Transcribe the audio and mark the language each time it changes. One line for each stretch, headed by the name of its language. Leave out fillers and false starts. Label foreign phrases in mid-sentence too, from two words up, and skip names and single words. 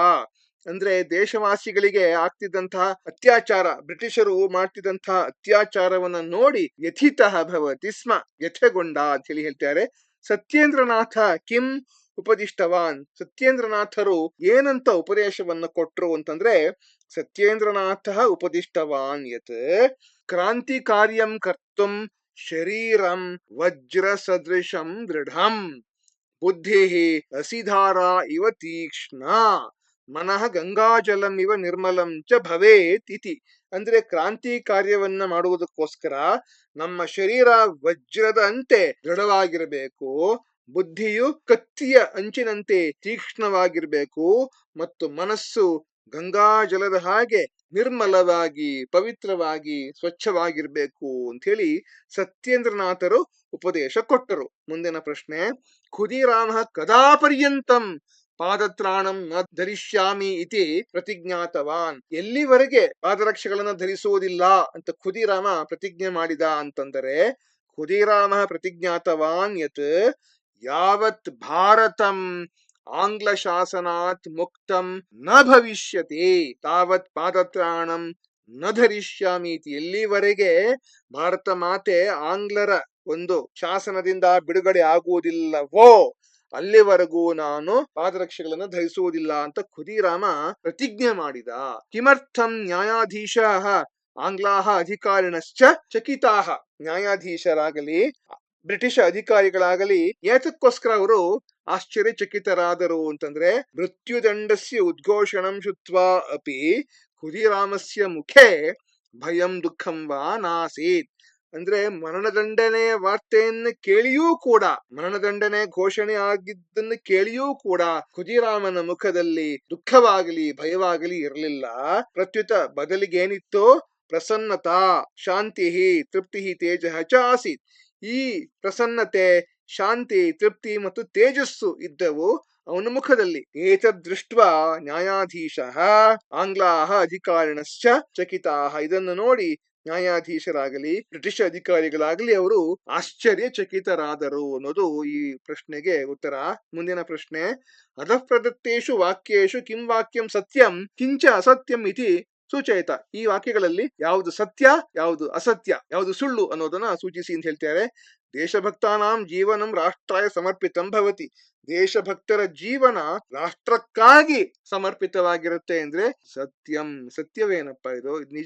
Kannada: ಅಂದ್ರೆ ದೇಶವಾಸಿಗಳಿಗೆ ಆಗ್ತಿದ್ದಂತಹ ಅತ್ಯಾಚಾರ, ಬ್ರಿಟಿಷರು ಮಾಡ್ತಿದ್ದಂತಹ ಅತ್ಯಾಚಾರವನ್ನ ನೋಡಿ
Sanskrit: ವ್ಯಥಿತ ಭವತಿ ಸ್ಮ,
Kannada: ವ್ಯಥೆಗೊಂಡ ಅಂತ ಹೇಳಿ ಹೇಳ್ತಾರೆ.
Sanskrit: ಸತ್ಯೇಂದ್ರನಾಥ ಕಿಂ ಉಪದಿಷ್ಟವಾನ್.
Kannada: ಸತ್ಯೇಂದ್ರನಾಥರು ಏನಂತ ಉಪದೇಶವನ್ನ ಕೊಟ್ರು ಅಂತಂದ್ರೆ,
Sanskrit: ಸತ್ಯೇಂದ್ರನಾಥ ಉಪದಿಷ್ಟವಾನ್ ಯತ್ ಕ್ರಾಂತಿ ಕಾರ್ಯಂ ಕರ್ತುಂ ಶರೀರಂ ವಜ್ರ ಸದೃಶಂ ದೃಢಂ ಬುದ್ಧಿ ಅಸಿಧಾರ ಇವ ತೀಕ್ಷ್ಣ ಮನಃ ಗಂಗಾಜಲಂ ಇವ ನಿರ್ಮಲಂ ಚ ಭವೇತ್ ಇತಿ.
Kannada: ಅಂದ್ರೆ ಕ್ರಾಂತಿ ಕಾರ್ಯವನ್ನ ಮಾಡುವುದಕ್ಕೋಸ್ಕರ ನಮ್ಮ ಶರೀರ ವಜ್ರದ ಅಂತೆ ದೃಢವಾಗಿರಬೇಕು, ಬುದ್ಧಿಯು ಕತ್ತಿಯ ಅಂಚಿನಂತೆ ತೀಕ್ಷ್ಣವಾಗಿರ್ಬೇಕು, ಮತ್ತು ಮನಸ್ಸು ಗಂಗಾಜಲದ ಹಾಗೆ ನಿರ್ಮಲವಾಗಿ ಪವಿತ್ರವಾಗಿ ಸ್ವಚ್ಛವಾಗಿರ್ಬೇಕು ಅಂತ ಹೇಳಿ ಸತ್ಯೇಂದ್ರನಾಥರು ಉಪದೇಶ ಕೊಟ್ಟರು. ಮುಂದಿನ ಪ್ರಶ್ನೆ,
Sanskrit: ಖುದೀರಾಮ ಕದಾ ಪರ್ಯಂತಂ ಪಾದತ್ರಾಣಂ ನ ಧರಿಷ್ಯಾಮಿ ಇತಿ ಪ್ರತಿಜ್ಞಾತವಾನ್.
Kannada: ಎಲ್ಲಿವರೆಗೆ ಪಾದರಕ್ಷೆಗಳನ್ನ ಧರಿಸುವುದಿಲ್ಲ ಅಂತ ಖುದೀರಾಮ ಪ್ರತಿಜ್ಞೆ ಮಾಡಿದ ಅಂತಂದರೆ,
Sanskrit: ಖುದೀರಾಮ ಪ್ರತಿಜ್ಞಾತವಾನ್ ಯತ್ ಯಾವತ್ ಭಾರತಂ ಆಂಗ್ಲ ಶಾಸನಾತ್ ಮುಕ್ತಂ ನ ಭವಿಷ್ಯತಿ ತಾವತ್ ಪಾದತ್ರಾಣಂ ನ ಧರಿಷ್ಯಾಮಿ.
Kannada: ಎಲ್ಲಿವರೆಗೆ ಭಾರತ ಮಾತೆ ಆಂಗ್ಲರ ಒಂದು ಶಾಸನದಿಂದ ಬಿಡುಗಡೆ ಆಗುವುದಿಲ್ಲವೋ ಅಲ್ಲಿವರೆಗೂ ನಾನು ಪಾದರಕ್ಷೆಗಳನ್ನು ಧರಿಸುವುದಿಲ್ಲ ಅಂತ ಖುದೀರಾಮ ಪ್ರತಿಜ್ಞೆ ಮಾಡಿದ.
Sanskrit: ಕಿಮರ್ಥಂ ನ್ಯಾಯಾಧೀಶ ಆಂಗ್ಲಾಹ ಅಧಿಕಾರಿಣಶ್ಚ ಚಕಿತಾಹ.
Kannada: ನ್ಯಾಯಾಧೀಶರಾಗಲಿ ಬ್ರಿಟಿಷ್ ಅಧಿಕಾರಿಗಳಾಗಲಿ ಏತಕ್ಕೋಸ್ಕರ ಅವರು ಆಶ್ಚರ್ಯಚಕಿತರಾದರು ಅಂತಂದ್ರೆ,
Sanskrit: ಮೃತ್ಯುದಂಡಸ್ಯ ಉದ್ಘೋಷಣಂ ಶುತ್ವಾ ಅಪಿ ಖುದೀರಾಮಸ್ಯ ಮುಖೇ ಭಯಂ ದುಃಖಂ ವಾ ನಾಸೀತ್.
Kannada: ಅಂದ್ರೆ ಮರಣದಂಡನೆ ವಾರ್ತೆಯನ್ನು ಕೇಳಿಯೂ ಕೂಡ, ಮರಣದಂಡನೆ ಘೋಷಣೆ ಆಗಿದ್ದನ್ನು ಕೇಳಿಯೂ ಕೂಡ ಖುದೀರಾಮನ ಮುಖದಲ್ಲಿ ದುಃಖವಾಗಲಿ ಭಯವಾಗಲಿ ಇರಲಿಲ್ಲ.
Sanskrit: ಪ್ರತ್ಯುತ
Kannada: ಬದಲಿಗೆ ಏನಿತ್ತು,
Sanskrit: ಪ್ರಸನ್ನತಾ ಶಾಂತಿ ತೃಪ್ತಿ ತೇಜ ಚ ಆಸೀತ್.
Kannada: ಈ ಪ್ರಸನ್ನತೆ, ಶಾಂತಿ, ತೃಪ್ತಿ ಮತ್ತು ತೇಜಸ್ಸು ಇದ್ದವು ಅವನ ಮುಖದಲ್ಲಿ.
Sanskrit: ಏತದೃಷ್ಟ ನ್ಯಾಯಾಧೀಶ ಆಂಗ್ಲಾಹ ಅಧಿಕಾರಿಣಶ್ಚ ಚಕಿತಾಹ.
Kannada: ಇದನ್ನು ನೋಡಿ ನ್ಯಾಯಾಧೀಶರಾಗಲಿ ಬ್ರಿಟಿಷ್ ಅಧಿಕಾರಿಗಳಾಗಲಿ ಅವರು ಆಶ್ಚರ್ಯಚಕಿತರಾದರು ಅನ್ನೋದು ಈ ಪ್ರಶ್ನೆಗೆ ಉತ್ತರ. ಮುಂದಿನ ಪ್ರಶ್ನೆ,
Sanskrit: ಅಧಃ ಪ್ರದತ್ತೇಷು ವಾಕ್ಯೇಷು ಕಿಂ ವಾಕ್ಯಂ ಸತ್ಯಂ ಕಿಂಚ ಅಸತ್ಯಂ ಇತಿ ಸೂಚಯಿತ.
Kannada: ಈ ವಾಕ್ಯಗಳಲ್ಲಿ ಯಾವುದು ಸತ್ಯ, ಯಾವುದು ಅಸತ್ಯ, ಯಾವುದು ಸುಳ್ಳು ಅನ್ನೋದನ್ನ ಸೂಚಿಸಿ ಅಂತ ಹೇಳ್ತಾರೆ.
Sanskrit: ದೇಶಭಕ್ತಾನಾಂ ಜೀವನಂ ರಾಷ್ಟ್ರಾಯ ಸಮರ್ಪಿತಂ ಭವತಿ.
Kannada: ದೇಶಭಕ್ತರ ಜೀವನ ರಾಷ್ಟ್ರಕ್ಕಾಗಿ ಸಮರ್ಪಿತವಾಗಿರುತ್ತೆ ಅಂದ್ರೆ ಸತ್ಯಂ. ಸತ್ಯವೇನಪ್ಪ ಇದು ನಿಜ.